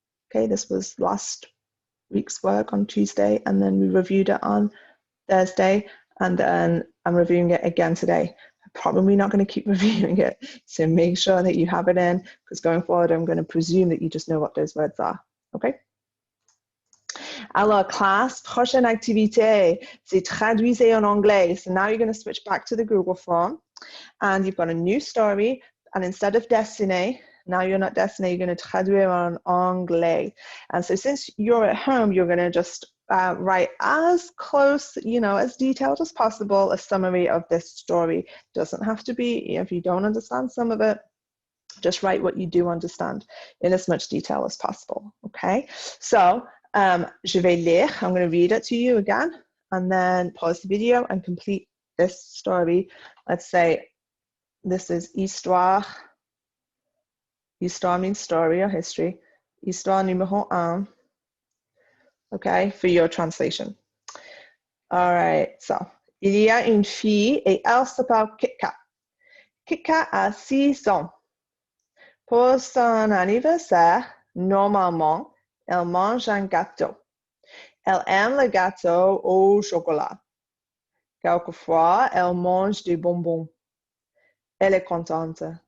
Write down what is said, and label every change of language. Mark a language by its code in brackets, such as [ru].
[en] Okay, this was last week's work on Tuesday, and then we reviewed it on Thursday, and then I'm reviewing it again today. I'm probably not going to keep reviewing it, so make sure that you have it in, because going forward, I'm going to presume that you just know what those words are. Okay? [fr] Alors, classe, prochaine activité, c'est traduisez en anglais. [en] So now you're going to switch back to the Google form, and you've got a new story, and instead of dessiner, now you're not dessiner, you're going to [fr] traduire en anglais. [en] And so since you're at home, you're going to just write as close, as detailed as possible, a summary of this story. Doesn't have to be, if you don't understand some of it, just write what you do understand in as much detail as possible, okay? So, [fr] je vais lire, [en] I'm going to read it to you again, and then pause the video and complete this story. Let's say this is Histoire. Histoire means story or history. [fr] Histoire numéro 1. [en] Okay, for your translation. All right, [fr] so, il y a une fille et elle s'appelle Kit-Kat. Kit-Kat a 6 ans. Pour son anniversaire, normalement, elle mange un gâteau. Elle aime le gâteau au chocolat. Quelquefois, elle mange des bonbons. Elle est contente.